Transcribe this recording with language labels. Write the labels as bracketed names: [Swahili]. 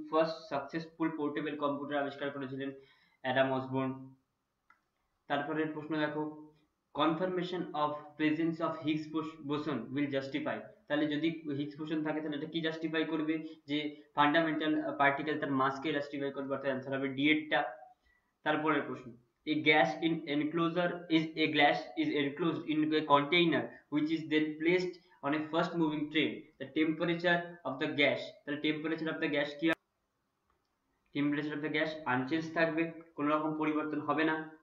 [Bangla] First successful portable computer আবিষ্কার করেছিলেন Adam Osborne. তারপরের প্রশ্ন দেখো, [English] Confirmation of presence of Higgs boson will justify. [Bangla] তাহলে যদি হিগস বোসন থাকে তাহলে এটা কি জাস্টিফাই করবে? যে ফান্ডামেন্টাল পার্টিকেল তার মাসকে জাস্টিফাই করবে, অর্থাৎ অ্যান্সার হবে ডি এরটা। তারপরের প্রশ্ন, [English] a gas in enclosure is a glass is enclosed in a container which is then placed on a fast moving train. The temperature of the gas, [Bangla] তাহলে [English] temperature of the gas [Bangla] কি? [English] temperature of the gas unchanged [Bangla] থাকবে, কোনো রকম পরিবর্তন হবে না।